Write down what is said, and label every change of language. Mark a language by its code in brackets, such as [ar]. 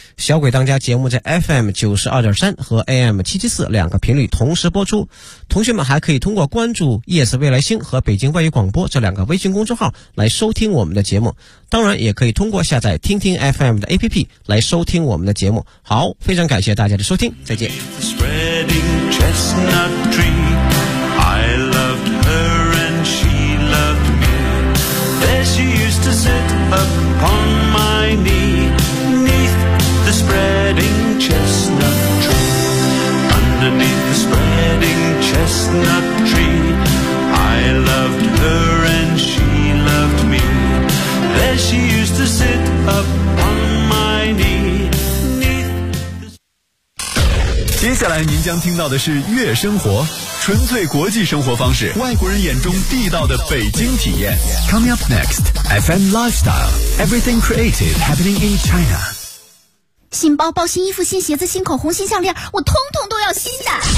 [zh] 小鬼当家节目在 FM92.3 和 AM774 两个频率同时播出，同学们还可以通过关注 ES 未来星和北京外语广播这两个微信公众号来收听我们的节目，当然也可以通过下载听听 FM 的 APP 来收听我们的节目。好，非常感谢大家的收听，再见。 [en] Spreading chestnut tree, I loved her and she loved me. There she used to sit upon my knee, 'neath the spreading chestnut tree. Underneath the spreading chestnut tree, I loved her and she loved me. There she used to sit upon my knee. [zh] 接下来您将听到的是月生活，纯粹国际生活方式，外国人眼中地道的北京体验。 [en] Coming up next, FM Lifestyle, Everything Creative Happening in China。 [zh] 新包包、新衣服、新鞋子、新口红、新项链，我通通都要新的。